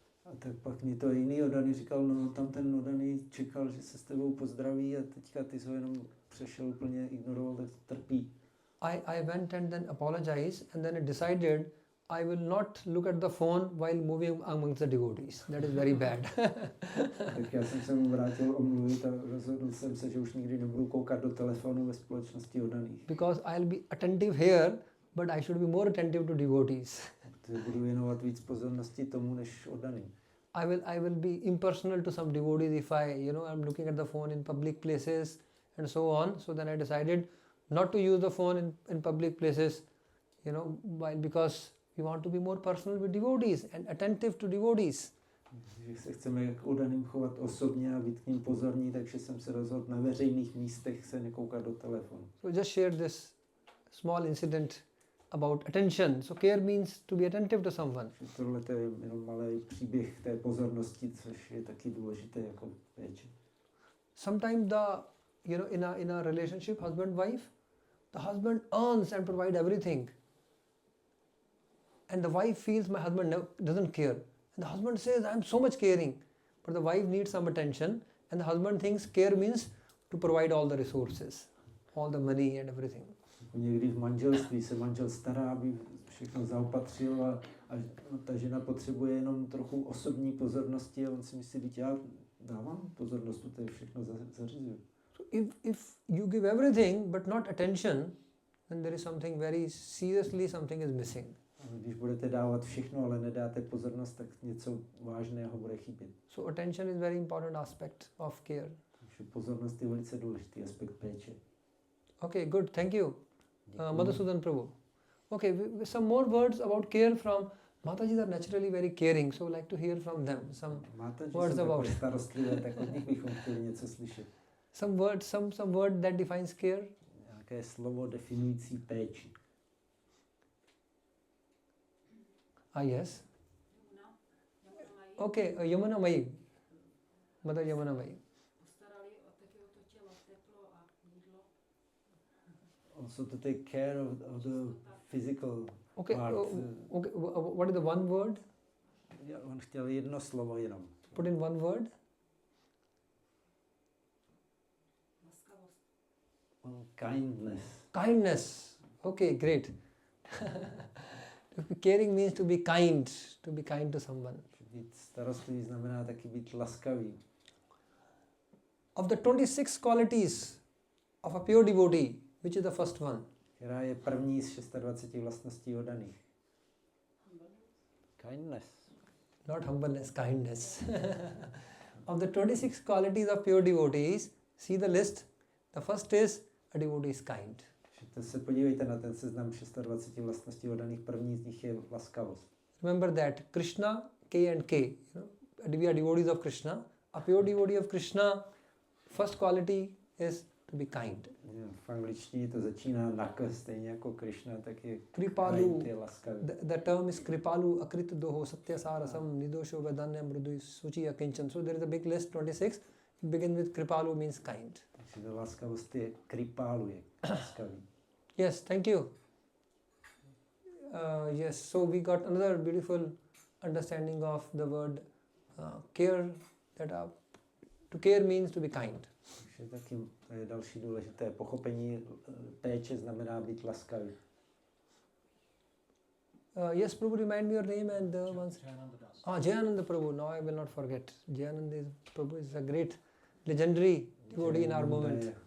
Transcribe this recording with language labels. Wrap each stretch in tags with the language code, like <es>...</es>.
<cs>A tak pak mi to jiný oddaný říkal, no tam ten oddaný čekal, že se s tebou pozdraví, a teďka ty jsi ho jenom přešel, úplně ignoroval, tak trpí.</cs> <en>I went and then apologized, and then I decided I will not look at the phone while moving amongst the devotees. That is very bad.</en> <cs>Tak já jsem se mu vrátil omluvit a rozhodl jsem se, že už nikdy nebudu koukat do telefonu ve společnosti oddaných.</cs> <en>Because I'll be attentive here, but I should be more attentive to devotees.</en> <cs>Protože budu věnovat víc pozornosti tomu, než oddaným.</cs> <en>I will be impersonal to some devotees if I'm looking at the phone in public places and so on. So then I decided not to use the phone in public places, because we want to be more personal with devotees and attentive to devotees.</en> <cs>Že se chceme k oddaným chovat osobně a být k ním pozorní, takže jsem se rozhodl na veřejných místech se nekoukat do telefonu.</cs> <en>So just share this small incident about attention. So care means to be attentive to someone.</en> <cs>Tohle je jenom malý příběh té pozornosti, což je taky důležité jako péče.</cs> <en>Sometimes in a relationship, husband-wife, the husband earns and provides everything. And the wife feels my husband doesn't care. And the husband says, I'm so much caring. But the wife needs some attention. And the husband thinks care means to provide all the resources, all the money and everything.</en> <cs>Někdy v manželství se manžel stará, aby všechno zaopatřil, a ta žena potřebuje jenom trochu osobní pozornosti, a on si myslí, že já dávám pozornost, to je všechno zařizuju.</cs> <en>So if you give everything but not attention, then there is something very seriously, something is missing.</en> <cs>Když budete dávat všechno, ale nedáte pozornost, tak něco vážného bude chybět.</cs> <en>So attention is very important aspect of care.</en> <cs>Takže pozornost je velice důležitý aspekt péče.</cs> <en>Okay, good, thank you. Madhusudan Prabhu. Okay, some more words about care from Mataji are naturally very caring, so like to hear from them. Some words about.</en> <cs>Starostlivé, tak od nich bychom chtěli něco slyšet.</cs> <en>Some word that defines care.</en> <cs>Nějaké slovo definující péči.</cs> <en>Yes. Okay, Yamuna Mai. Mother Yamuna Mai. Also to take care of the physical part. Okay. What is the one word?</en> <cs>Ja, on chtěl jedno slovo jenom.</cs> <en>Put in one word. Kindness. Kindness. Okay, great. Caring means to be kind to someone.</en> <cs>Být starostlivý znamená taky být laskavý.</cs> <en>Of the 26 qualities of a pure devotee, which is the first one?</en> <cs>Která je první z 26 vlastností oddaných?</cs> <en>Kindness. Not humbleness, kindness. Of the 26 qualities of pure devotees, see the list. The first is a devotee is kind.</en> <cs>To se podívejte na ten seznam 26 vlastností oddaných. První z nich je laskavost.</cs> <en>Remember that Krishna, K and K. We are devotees of Krishna. A pure devotee of Krishna, first quality is to be kind.</en> <cs>V angličtině to začíná na K, stejně jako Krishna, tak je</cs> <sa>Kripalu.</sa> <cs>kind, je laskavý.</cs> <en>The term is</en> <sa>Kripalu, Akrit Doho, Satyasarasam, Nidosho, Vedanya, Mrudu, Suchi, Akinchan.</sa> <en>So there is a big list, 26. It begins with Kripalu means kind.</en> <cs>Takže laskavost je Kripalu, je laskavý.</cs> <en>Yes, thank you. Yes, so we got another beautiful understanding of the word care. To care means to be kind.</en> <cs>Takže taky to je další důležité pochopení. Péče znamená být laskavý.</cs> <en>Yes, Prabhu, remind me your name and once. Jayananda Prabhu. Now I will not forget. Jayananda Prabhu is a great, legendary devotee in our movement.</en>